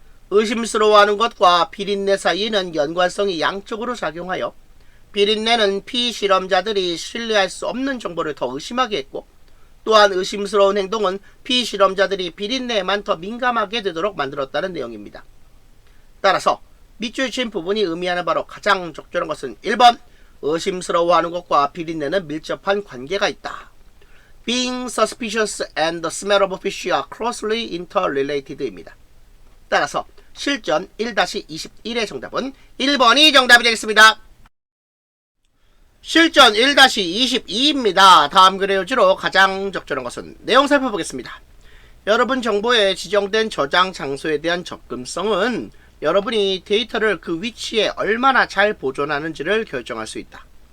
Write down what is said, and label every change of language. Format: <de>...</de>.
<ko>의심스러워하는 것과 비린내 사이에는 연관성이 양쪽으로 작용하여 비린내는 피실험자들이 신뢰할 수 없는 정보를 더 의심하게 했고 또한 의심스러운 행동은 피실험자들이 비린내에만 더 민감하게 되도록 만들었다는 내용입니다. 따라서 밑줄 친 부분이 의미하는 바로 가장 적절한 것은 1번 의심스러워하는 것과 비린내는 밀접한 관계가 있다.</ko> <en>Being suspicious and the smell of fish are closely interrelated입니다.</en> <ko>따라서 실전 1-21의 정답은 1번이 정답이 되겠습니다. 실전 1-22입니다. 다음 글의 요지로 가장 적절한 것은 내용 살펴보겠습니다. 여러분 정보에 지정된 저장 장소에 대한 접근성은 여러분이 데이터를 그 위치에 얼마나 잘 보존하는지를 결정할 수 있다.</ko>